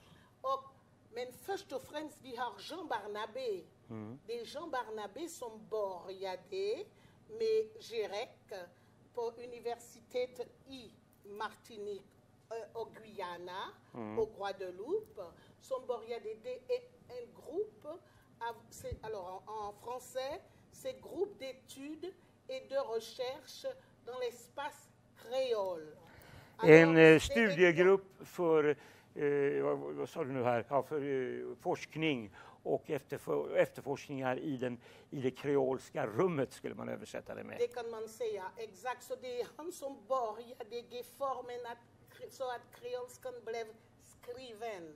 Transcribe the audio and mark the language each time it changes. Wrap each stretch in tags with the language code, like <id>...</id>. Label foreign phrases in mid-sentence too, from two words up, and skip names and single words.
<sv>Men först och främst vi har Jean Barnabé. Det är Jean Barnabé som började med GREC på universitetet i Martinique och Guyana och Guadeloupe. Som började, det är en grupp av,</sv> <fr>alors en français, c'est groupe d'études et de recherche dans l'espace créole.</fr> <sv>En studiegrupp för vad sa du nu här? Ja, för forskning och efterforskningar i det kreolska rummet skulle man översätta det med. Det kan man säga, exakt. Så det är han som började ge formen så att kreolskan blev skriven.</sv>